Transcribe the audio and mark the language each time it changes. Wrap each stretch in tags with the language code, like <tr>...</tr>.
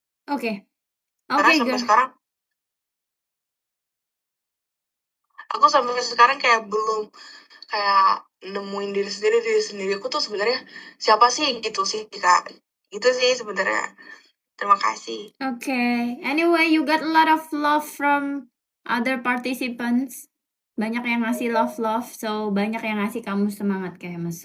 <id>Oke. Karena Oke, sampai</id> <en>girl.</en> <id>sekarang aku sampai sekarang kayak belum kayak nemuin diri sendiri aku tuh sebenarnya siapa sih gitu sih, Kak. Itu sih sebenarnya. Terima kasih. Okay.</id> <en>Anyway, you got a lot of love from other participants.</en> <id>Banyak yang ngasih love, so banyak yang ngasih kamu semangat kayak Mas.</id>